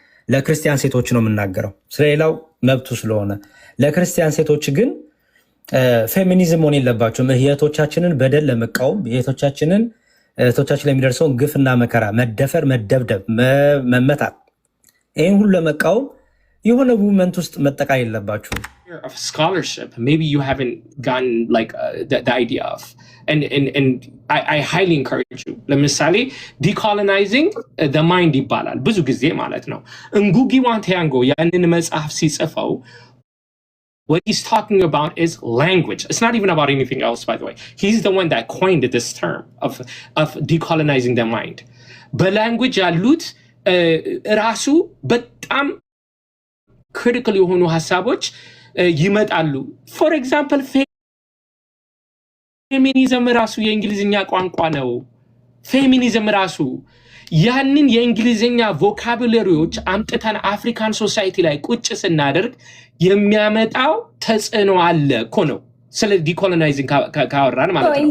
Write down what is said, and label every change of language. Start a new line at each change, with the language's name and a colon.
Amharic: ለክርስቲያን ሴቶች ነው የምናገረው፣ ስለሌላው መብቱ ስለሆነ። ለክርስቲያን ሴቶች ግን ፌሚኒዝም ሆን የለባቸውም። እህቶቻችንን በደል ለመቃወም እህቶቻችን ላይ የሚደርሰውን ግፍና መከራ፣ መደፈር፣ መደብደብ፣ መመታት ይህን ሁሉ ለመቃወም የሆነ ሙቭመንት ውስጥ መጠቃል የለባችሁም።
English: Of scholarship, maybe you haven't gotten like the idea of, and I highly encourage you.
Amharic: ለምሳሌ
English: decolonizing the mind
Amharic: ይባላል ብዙ ጊዜ ማለት ነው። እንጉጊ ዋንቲያንጎ ያንን መጽሐፍ ሲጽፈው
English: what he's talking about is language. It's not even about anything else, by the way. He's the one that coined this term of decolonizing the mind.
Amharic: በላንጉጅ ያሉት ራሱ በጣም ክሪቲካል የሆኑ ሀሳቦች ይመጣሉ።
English: ፎር ኤግዛምፕል
Amharic: ፌሚኒዝም ራሱ የእንግሊዝኛ ቋንቋ ነው። ፌሚኒዝም ራሱ ያንን የእንግሊዝኛ ቮካቡላሪዎች አምጥተን አፍሪካን ሶሳይቲ ላይ ቁጭ ስናደርግ የሚያመጣው ተጽዕኖ አለ እኮ ነው። ስለ ዲኮሎናይዚንግ ካወራን ማለት ነው።